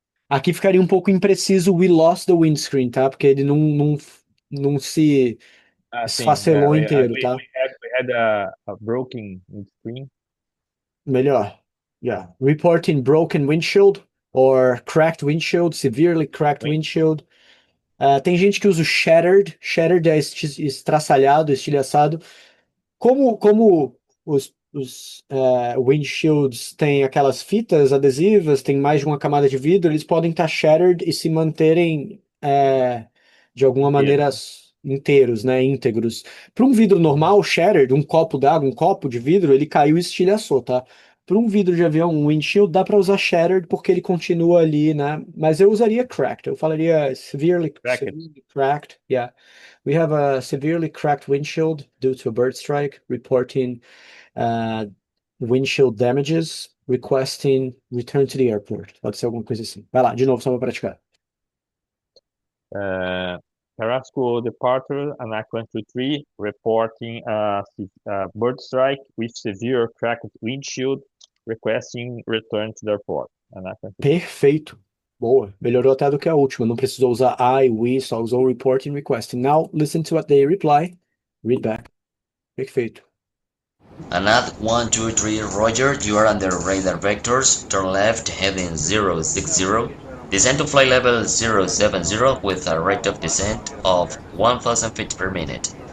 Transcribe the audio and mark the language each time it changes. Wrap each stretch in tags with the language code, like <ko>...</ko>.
<pt>Aqui ficaria um pouco impreciso</pt> <en>we lost the windscreen,</en> <pt>tá? Porque ele não se esfacelou inteiro, tá?</pt> <en>We had a broken windscreen.</en> <pt>Melhor.</pt> <en>Yeah. Reporting broken windshield or cracked windshield, severely cracked windshield.</en> <pt>Tem gente que usa o shattered. Shattered é estraçalhado, estilhaçado. Como os windshields têm aquelas fitas adesivas, tem mais de uma camada de vidro, eles podem estar shattered e se manterem de alguma maneira inteiros, né, íntegros. Para um vidro normal, shattered, um copo d'água, um copo de vidro, ele caiu e estilhaçou, tá? Para um vidro de avião, um windshield, dá para usar shattered porque ele continua ali, né? Mas eu usaria cracked. Eu falaria</pt> <en>severely cracked. Yeah. We have a severely cracked windshield due to a bird strike, reporting windshield damages, requesting return to the airport.</en> <pt>Pode ser alguma coisa assim. Vai lá, de novo, só para praticar.</pt> <en>Carrasco Departure, ANAC 123, reporting a bird strike with severe cracked windshield, requesting return to the airport. ANAC 123.</en> <pt>Perfeito. Boa. Melhorou até do que a última. Não precisou usar I, we, só usou reporting, requesting.</pt> <en>Now, listen to what they reply. Read back.</en> <pt>Perfeito.</pt> <en>ANAC 123, Roger, you are under radar vectors, turn left, heading 060, descend to flight level 070 with a rate of descent of 1000 feet per minute.</en>